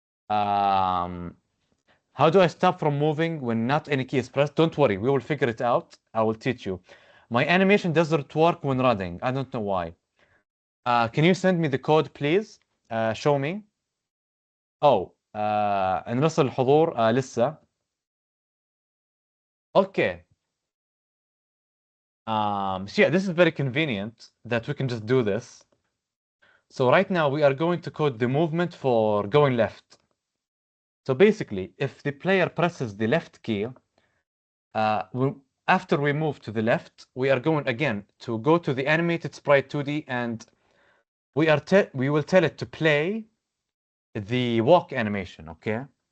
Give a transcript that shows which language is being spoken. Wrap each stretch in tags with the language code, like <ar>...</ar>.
<en>How do I stop from moving when not any key is pressed? Don't worry, we will figure it out. I will teach you. My animation doesn't work when running. I don't know why. Can you send me the code, please? Show me.</en> <ar>Oh, نرسل الحضور لسه.</ar> <en>Okay. So yeah, this is very convenient that we can just do this. So right now we are going to code the movement for going left. So basically, if the player presses the left key, after we move to the left, we are going again to go to the animated sprite 2D, and we will tell it to play the walk animation, okay?</en>